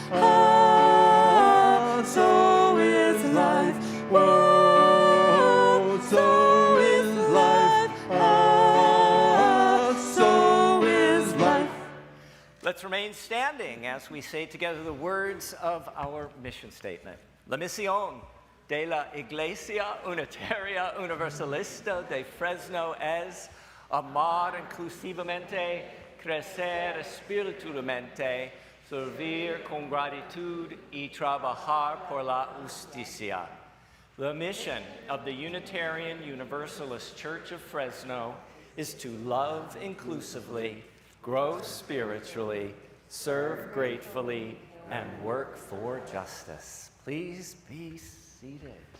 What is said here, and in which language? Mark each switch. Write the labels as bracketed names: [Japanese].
[English] Ah, so is life. Oh, so is life. Ah, so is life. Let's remain standing as we say together the words of our mission statement. [Spanish] La misión de la Iglesia Unitaria Universalista de Fresno es amar inclusivamente, crecer espiritualmente, servir con gratitud y trabajar por la justicia. [English] The mission of the Unitarian Universalist Church of Fresno is to love inclusively, grow spiritually, serve gratefully, and work for justice. Please be seated.